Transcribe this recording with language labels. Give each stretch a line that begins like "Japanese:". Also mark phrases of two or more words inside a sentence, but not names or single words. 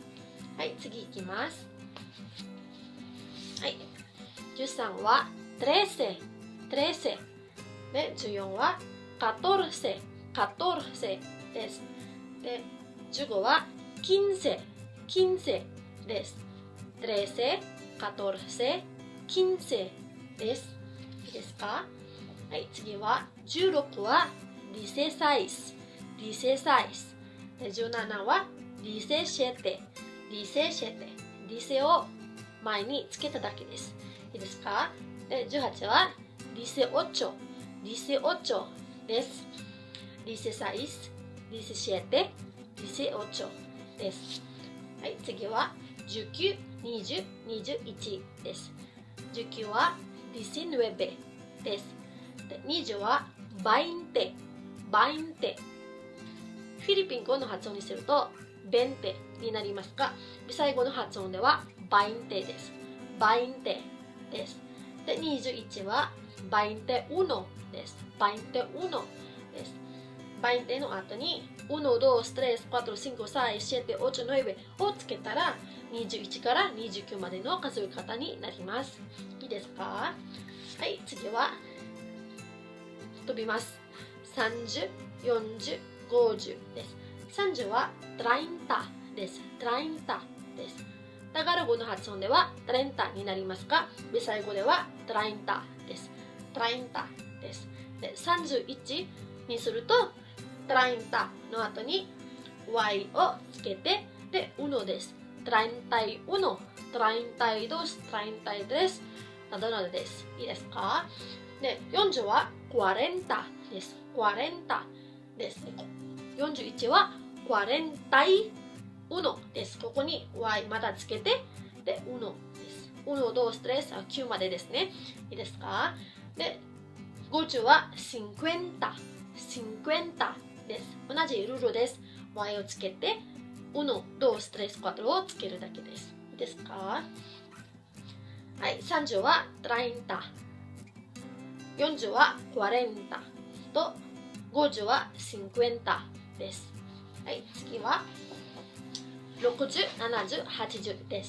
Japanese: はい、次いきます。はい、13は
Spanish: trece、trece。
Japanese: で、14は
Spanish: catorce、catorce
Japanese: です。で、15は
Spanish: quince、quince
Japanese: です。
Spanish: trece、catorce、quince
Japanese: です。いいですか？はい、次は16は
Spanish: dieciséis、dieciséis。
Japanese: で、17は
Spanish: diecisiete、diecisiete。
Japanese: dice を前につけただけです。いいですか？で、18は
Spanish: dieciocho、dieciocho
Japanese: です。
Spanish: dieciséis、diecisiete、dieciocho
Japanese: です。はい、次は19、20、21です。19はdiecinueveです。で、20は
Spanish: veinte、veinte。
Japanese: フィリピン語の発音にするとveinteになりますが、ビサイ語の発音ではveinteです。veinteです。で、21はveintiunoです。veintiunoです。veinteの後に
Spanish: uno, dos, tres, cuatro, cinco, seis, siete, ocho, nueve
Japanese: をつけたら21から29までの数え方になります。いいですか？はい、次は飛びます。30、40、50です。30はtreintaです。treintaです。タガロ語の発音ではtreintaになりますが、ビサイ語ではtreintaです。treintaです。で、31にするとtreintaの後に y をつけて、で、unoです。
Spanish: treinta y uno、treinta y dos、treinta y tres
Japanese: などなどです。いいですか？で、40はcuarentaです。cuarentaです。41はcuarentayunoです。ここに y またつけて、で、unoです。
Spanish: uno, dos,
Japanese: tres、9までですね。いいですか？で、50は
Spanish: cincuenta、cincuenta
Japanese: です。同じルールです。y をつけて、
Spanish: uno, dos, tres, cuatro
Japanese: をつけるだけです。いいですか？はい、30はtreinta、40はcuarentaと50はcincuentaです。はい、次は60、70、80です。